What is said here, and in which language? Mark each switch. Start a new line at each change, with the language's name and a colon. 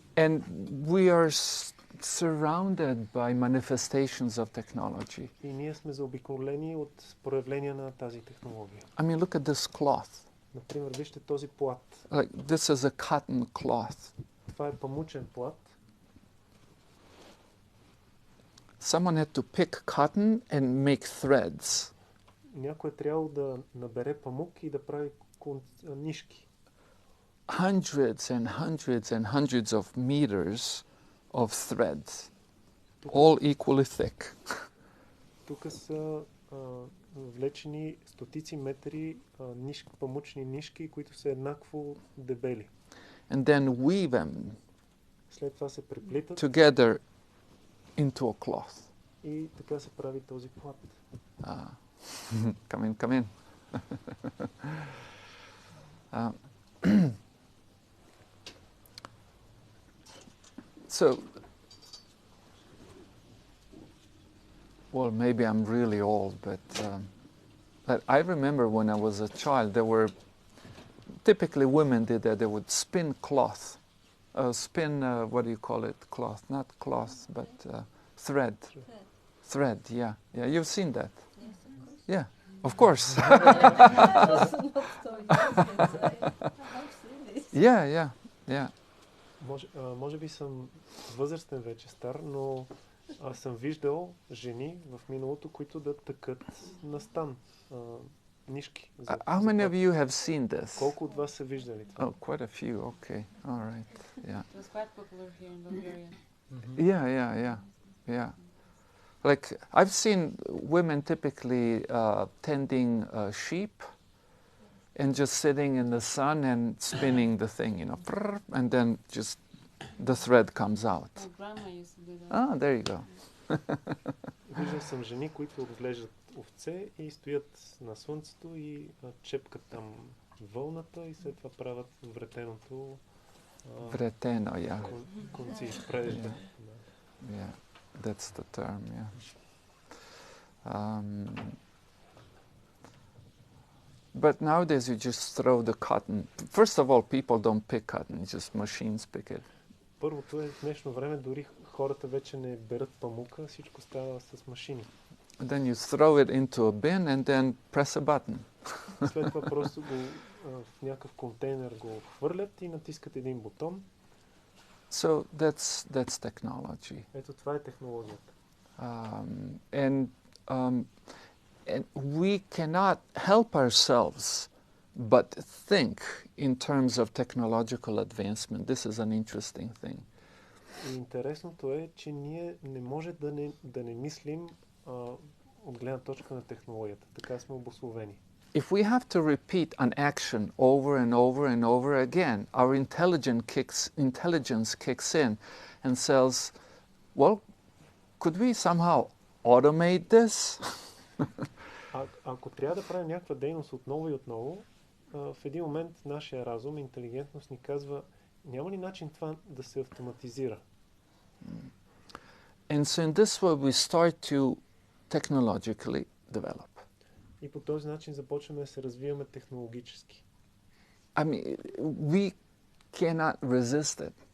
English: And we are surrounded by manifestations of technology.
Bulgarian: И ние сме заобиколени от проявления на тази технология.
English: I mean, look at this cloth.
Bulgarian: Например, вижте този плат.
English: Like this is a cotton cloth.
Bulgarian: Това е памучен плат.
English: Someone had to pick cotton and make threads.
Bulgarian: Някой е трябвало да набере памук и да прави нишки.
English: Hundreds and hundreds and hundreds of meters of threads, all equally thick.
Bulgarian: Тук са влечени стотици метри памучни нишки, които са еднакво дебели.
English: And then weave them
Bulgarian: След това се преплитат
English: together into a cloth.
Bulgarian: И така се прави този плат.
English: Come in. So, well, maybe I'm really old, but I remember when I was a child, there were, typically women did that, they would spin cloth. What do you call it? Cloth, not cloth, but Thread. Thread. Thread, yeah. Yeah, you've seen that. Yes, of course. Yeah, of course. Also not so young, yes, I have seen this. Yeah, yeah, yeah.
Bulgarian: Може би съм възрастен вече, стар, но съм виждал жени в миналото, които да тъкат на стан нишки.
English: How many of you have seen this?
Bulgarian: Колко от вас са виждали това?
English: Oh, quite a few. Okay, all right. Yeah. It was quite popular here in Bulgaria. Yeah, yeah, yeah, yeah. Like I've seen women typically tending sheep and just sitting in the sun and spinning the thing, you know, and then just the thread comes out. My grandma used to do that. Ah, there you go.
Bulgarian: Виждал съм жени, които отглеждат овце и стоят на слънцето и чепкат там вълната и след това правят вретеното
English: Vreteno, yeah.
Bulgarian: конци, прежда.
English: Yeah, that's the term, yeah. But nowadays you just throw the cotton. First of all, people don't pick cotton, just machines pick it.
Bulgarian: Първото е, в днешно време дори хората вече не берат памука, всичко става с машини.
English: Then you throw it into a bin and then press a button.
Bulgarian: След това просто го в някакъв контейнер го хвърлят и натискат един бутон.
English: So that's technology.
Bulgarian: Ето това е технологията.
English: And we cannot help ourselves but think in terms of technological advancement. This is an interesting thing.
Bulgarian: И интересното е, че ние не може да не мислим от гледна точка на технологията. Така сме обусловени.
English: If we have to repeat an action over and over and over again, our intelligence kicks in and says, well, could we somehow automate this?
Bulgarian: Ако трябва да правим някаква дейност отново и отново, в един момент нашия разум, интелигентност ни казва, няма ли начин това да се автоматизира?
English: And so in this way we start to technologically develop.
Bulgarian: И по този начин започваме да се развиваме технологически.
English: I mean, we cannot resist it.